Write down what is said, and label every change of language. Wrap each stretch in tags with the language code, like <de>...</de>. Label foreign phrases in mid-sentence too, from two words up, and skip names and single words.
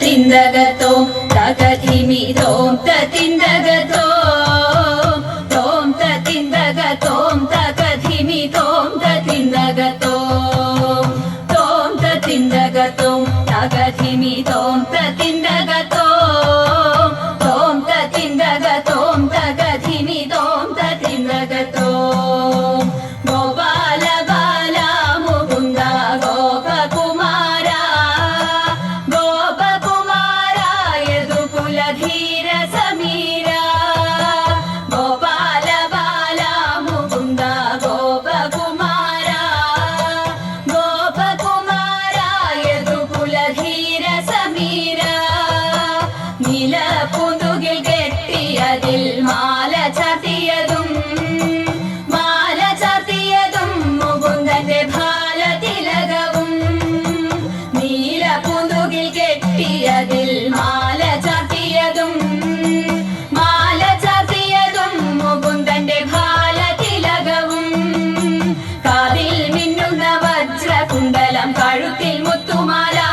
<sa>तिन्दगतो तगधिमि तों ततिन्दगतो तों ततिन्दगतो तगधिमि तों ततिन्दगतो तों ततिन्दगतो तगधिमि तों ततिन्दगतो तों ततिन्दगतो तगधिमि तों ततिन्दगतो गोपाल बाला मुकुन्द गोपकुमारा गोपकुमारा यदुकुलधीर समीरा गोपाल बाला मुकुन्द गोपकुमारा गोपकुमारा यदुकुलधीर समीरा</sa> <ml>നീലപ്പൂന്തുകിൽ കെട്ടിയതിൽ മാല ചാർത്തിയതും മുകുന്ദന്റെ ഭാലതിലകവും നീലപ്പൂന്തുകിൽ കെട്ടിയതിൽ മാല ചാർത്തിയതും മുകുന്ദന്റെ ഭാലതിലകവും കാതിൽ മിന്നുന്ന വജ്രകുണ്ടലം കഴുത്തിൽ മുത്തുമാല</ml>